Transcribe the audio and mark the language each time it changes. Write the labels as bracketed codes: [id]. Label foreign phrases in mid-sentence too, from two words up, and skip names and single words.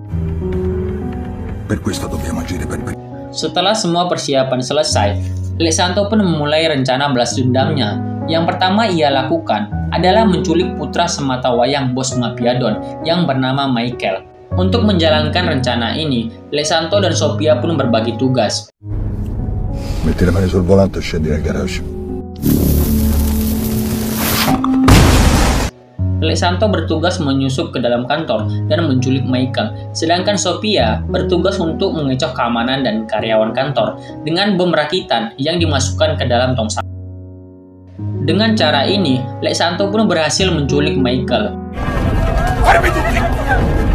[id] Setelah semua persiapan selesai, Lex Santo pun memulai rencana balas dendamnya. Yang pertama ia lakukan adalah menculik putra sematawayang bos mafia Don yang bernama Michael. Untuk menjalankan rencana ini, Lex Santo dan Sophia pun berbagi tugas. [it] Metti le mani sul volante e scendi nel garage. [id] Lex Santo bertugas menyusup ke dalam kantor dan menculik Michael, sedangkan Sophia bertugas untuk mengecoh keamanan dan karyawan kantor dengan bom rakitan yang dimasukkan ke dalam tong sampah. Dengan cara ini, Lex Santo pun berhasil menculik Michael.